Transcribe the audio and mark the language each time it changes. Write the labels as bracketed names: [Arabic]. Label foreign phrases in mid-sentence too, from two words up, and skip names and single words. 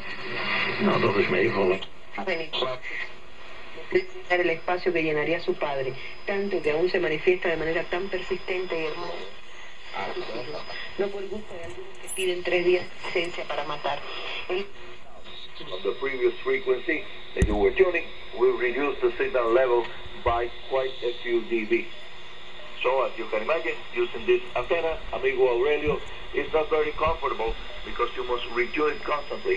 [Dutch] Nou, dat is meevallen. [Spanish] El espacio que llenaría su padre, tanto que aún se manifiesta de manera tan persistente y hermosa. No por gusto de algunos que piden 3 días de licencia para matar. [English] On the previous frequency that you were tuning, we reduced the signal level by quite a few dB. So as you can imagine, using this antenna, amigo Aurelio, is not very comfortable because you must retune it constantly.